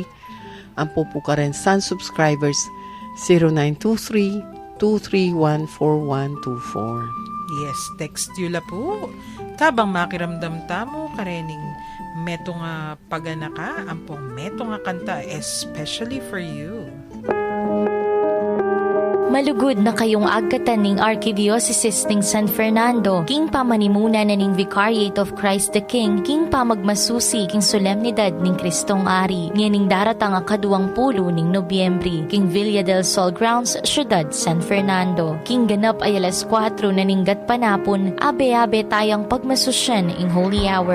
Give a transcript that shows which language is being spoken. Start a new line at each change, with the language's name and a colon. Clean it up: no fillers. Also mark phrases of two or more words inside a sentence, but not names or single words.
Pampanga: Ang po Karen Sun subscribers, 0917-231-4124. Yes, text yula po. Kabang makiramdam tamo, karening meto nga paganaka, ampong meto nga kanta,
English: especially for you.
Pampanga: Malugod na kayong agkatan ning Archdiocese ning San Fernando, king pamanimuna na ning Vicariate of Christ the King, king pamagmasusi king solemnidad ning Kristong Ari, ning daratang nga 20 ning Nobyembre, king Villa del Sol Grounds, Syudad San Fernando. King ganap ay alas 4 na ning gatpanapon, abe-abe tayang pagmasusyan ing Holy Hour.